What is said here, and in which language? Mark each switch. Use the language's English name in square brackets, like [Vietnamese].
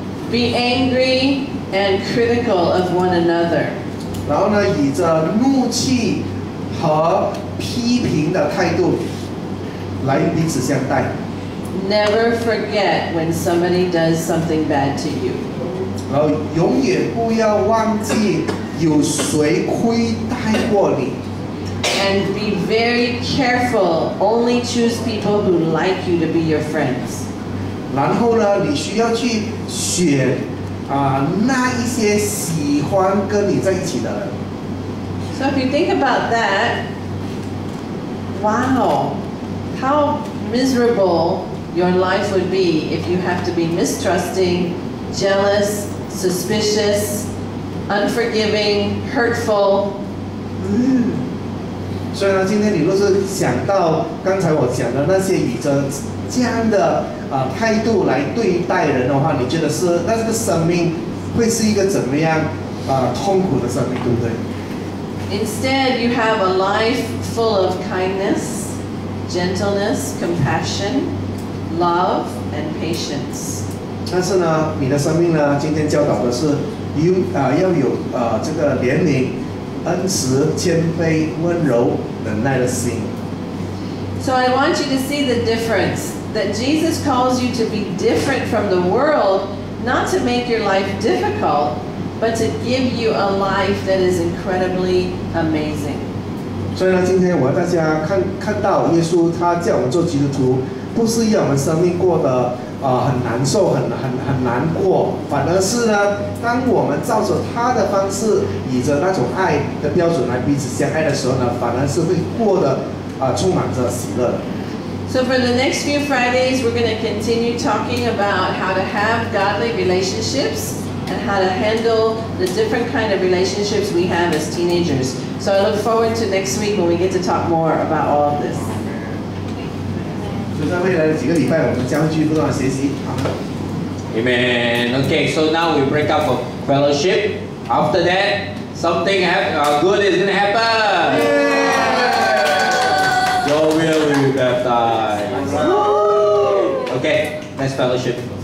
[English] Be angry and critical of one another. [Chinese] 然后呢，以着怒气和批评的态度来彼此相待。 [English] Never forget when somebody does something bad to you. [Chinese] 然后永远不要忘记有谁亏待过你。 [English] And be very careful. Only choose people who like you to be your friends. [Chinese] 然后呢，你需要去选那一些喜欢跟你在一起的人。 [English] So if you think about that, wow, how miserable your life would be if you have to be mistrusting, jealous, suspicious, unforgiving, hurtful. [Chinese] 所以呢，今天你若是想到刚才我讲的那些以着这样的态度来对待人的话，你觉得那这个生命会是一个怎么样痛苦的生命，对不对？ [English] Instead, you have a life full of kindness, gentleness, compassion, love, and patience. [Chinese] 但是呢，你的生命呢，今天教导的是要有这个怜悯、恩慈、谦卑、温柔、忍耐的心。 [English] So I want you to see the difference, that Jesus calls you to be different from the world, not to make your life difficult, but to give you a life that is incredibly amazing. [Chinese] 所以呢，今天我要大家看到耶稣他叫我们做基督徒，不是要我们生命过得很难受、很难过，反而是呢，当我们照着他的方式，以着那种爱的标准来彼此相爱的时候呢，反而是会过得充满着喜乐的。 [English] So for the next few Fridays, we're going to continue talking about how to have godly relationships and how to handle the different kind of relationships we have as teenagers. So I look forward to next week when we get to talk more about all of this. [Chinese] 就在未来的几个礼拜，我们将会继续不断的学习。 [English] Amen. Okay, so now we break up for fellowship. After that, something good is going to happen. Your will be baptized. Okay, next fellowship.